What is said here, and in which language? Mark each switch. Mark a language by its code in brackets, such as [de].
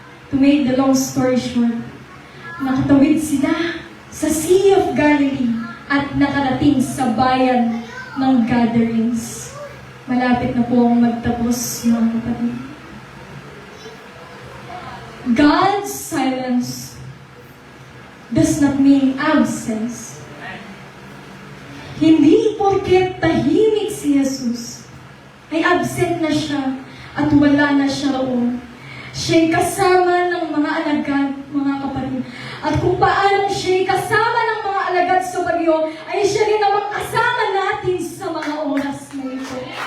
[en] To make the long story short, [tl] nakatawid sila sa Sea of Galilee at nakarating sa bayan ng Gatherings. Malapit na po akong magtapos, mga kapatid. [en] God's silence does not mean absence. [tl] Hindi porket tahimik si Jesus ay absent na siya at wala na siya roon. Siya'y kasama ng mga alagad, mga kapatid. At kung paano siya'y kasama ng mga alagad sa bagyo, ay siya rin namang kasama natin sa mga oras na ito.